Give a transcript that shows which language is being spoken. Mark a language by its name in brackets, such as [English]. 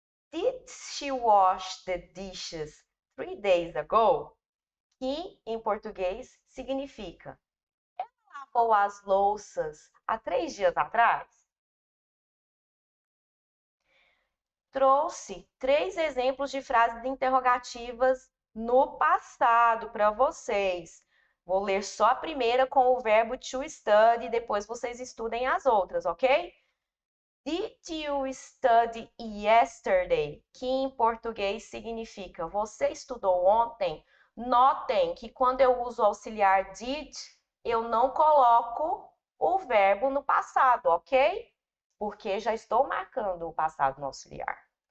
[English] Did she wash the dishes 3 days ago? [Portuguese] Que em português significa ela lavou as louças há 3 dias atrás? Trouxe 3 exemplos de frases interrogativas no passado para vocês. Vou ler só a primeira com o verbo to study, depois vocês estudem as outras, ok? [English] Did you study yesterday? [Portuguese] Que em português significa você estudou ontem? Notem que quando eu uso o auxiliar did, eu não coloco o verbo no passado, ok? Porque já estou marcando o passado no auxiliar.